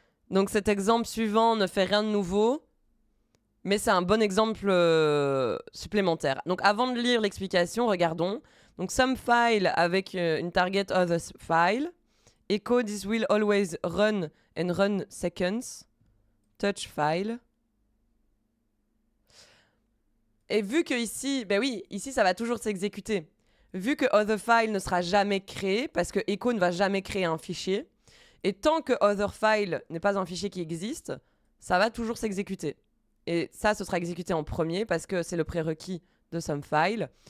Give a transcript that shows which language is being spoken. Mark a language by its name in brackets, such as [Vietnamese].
[French] Donc cet exemple suivant ne fait rien de nouveau, mais c'est un bon exemple supplémentaire. Donc avant de lire l'explication, regardons. Donc some file avec une target other file. [English] Echo this will always run and run seconds. Touch file. [French] Et vu que ici, ben oui, ici ça va toujours s'exécuter. Vu que other file ne sera jamais créé, parce que echo ne va jamais créer un fichier, et tant que other file n'est pas un fichier qui existe, ça va toujours s'exécuter. Et ça, ce sera exécuté en premier parce que c'est le prérequis de some file.